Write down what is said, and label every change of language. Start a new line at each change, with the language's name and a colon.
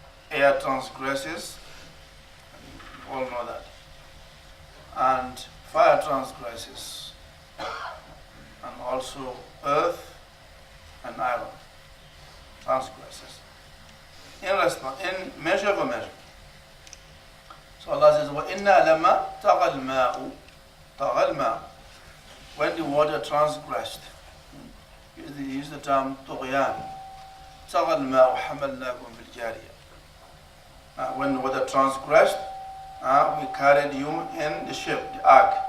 English: Air transgresses, you all know that. And fire transgresses, and also earth and iron transgresses. In response, in measure for measure. So Allah says,
Arabic: وَإِنَّا لَمَا طَغَى الْمَاءُ طَغَى الْمَاءُ.
English: When the water transgressed, use the term طغيان.
Arabic: طغى الماء حملناكم في الجارية.
English: When the water transgressed, we carried you in the ship, the ark.